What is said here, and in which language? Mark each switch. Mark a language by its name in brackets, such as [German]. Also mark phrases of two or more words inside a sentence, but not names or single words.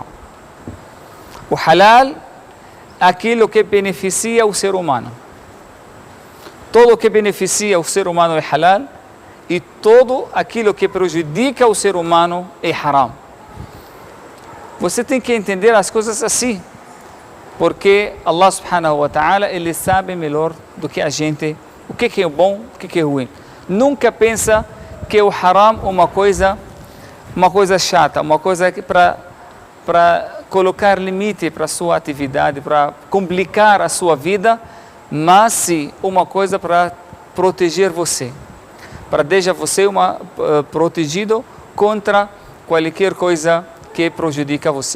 [Portuguese] O halal é aquilo que beneficia o ser humano. Todo o que beneficia o ser humano é halal, e todo aquilo que prejudica o ser humano é haram. Você tem que entender as coisas assim, porque Allah [Arabic] سبحانه وتعالى, [Portuguese] ele sabe melhor do que a gente o que é bom, o que é ruim. Nunca pensa que o haram é uma coisa chata, uma coisa para colocar limite para a sua atividade, para complicar a sua vida, mas sim uma coisa para proteger você, para deixar você protegido contra qualquer coisa que prejudica você.